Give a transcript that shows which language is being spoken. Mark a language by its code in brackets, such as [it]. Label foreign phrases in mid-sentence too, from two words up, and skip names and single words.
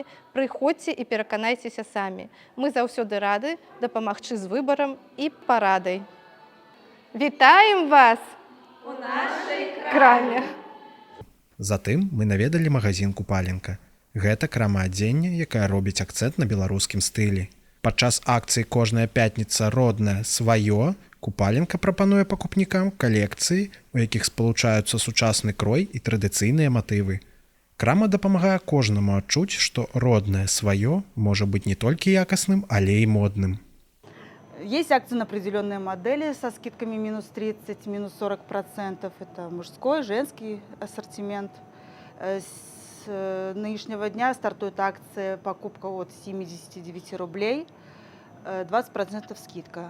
[be] Прыходзьце і пераканайцеся самі. Мы заўсёды рады дапамагчы з выбарам і парадай. Вітаем вас у нашай краме! Затым мы наведалі магазин «Купаленка». Гэта крама адзення, якая робіць акцэнт на беларускім стылі. Падчас акцыі «Кожная пятница. Родное свое» «Купаленка» прапануе пакупнікам калекцыі, у якіх спалучаюцца сучасны крой і традыцыйныя матывы. Крама дапамагае кожнаму адчуць, што роднае сваё можа быць не толькі якасным, але і модным. [ru] Есть акции на определенные модели со скидками минус 30, минус 40%. Это мужской, женский ассортимент. С нынешнего дня стартует акция покупка от 79 рублей, 20% скидка.